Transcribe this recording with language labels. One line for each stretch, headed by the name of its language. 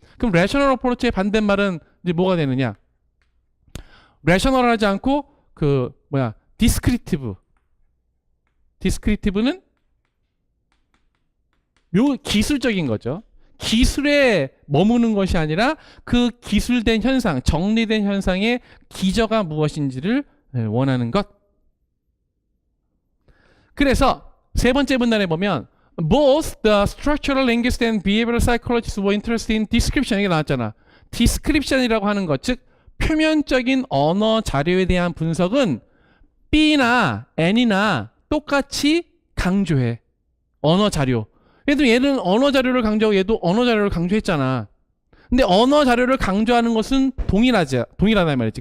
Korean: 그럼 rational approach의 반대말은 이제 뭐가 되느냐? rational 하지 않고 descriptive. descriptive는 기술적인 거죠. 기술에 머무는 것이 아니라 그 기술된 현상, 정리된 현상의 기저가 무엇인지를 원하는 것. 그래서 세 번째 문단에 보면
English: Both the structural linguists and behavioral psychologists were interested in description.
Korean: 이게 나왔잖아. description이라고 하는 것, 즉 표면적인 언어 자료에 대한 분석은 B나 N이나 똑같이 강조해. 언어 자료. 얘는 언어 자료를 강조하고 얘도 언어 자료를 강조했잖아. 근데 언어 자료를 강조하는 것은 동일하다 말이지.